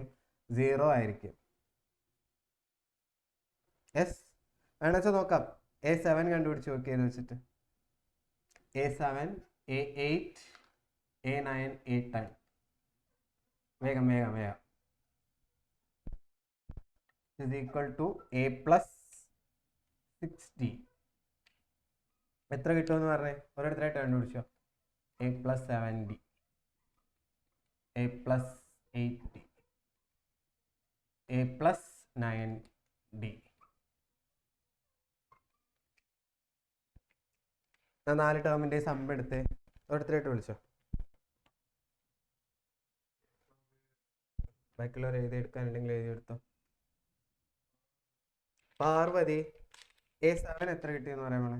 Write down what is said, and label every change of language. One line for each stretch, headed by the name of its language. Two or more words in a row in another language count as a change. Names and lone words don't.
Malayalam: 0 ആയിരിക്കും. യെസ്, വേണമെന്ന് നോക്കാം. A7 കണ്ടുപിടിച്ച് നോക്കിയെന്ന് വെച്ചിട്ട്. A7, A8, A9, A10. വേഗം വേഗം വേഗം.
English: is equal to A plus 6D.
Malayalam: എത്ര കിട്ടുമെന്ന് പറഞ്ഞേ? ഓരോരുത്തരായിട്ട് കണ്ടുപിടിച്ചോ.
English: A plus 7D, A plus 8D, A plus 9D.
Malayalam: 4 ടേമിന്റെ സമ്മ് എടുത്ത് ഓരോരുത്തരായിട്ട് വിളിച്ചോ. ബാക്കിയുള്ളവർ എഴുതിയെടുക്കാനുണ്ടെങ്കിൽ എഴുതിയെടുത്തോ. പാർവതി, A7 എത്ര കിട്ടിയെന്ന് പറയാൻ വേണേ?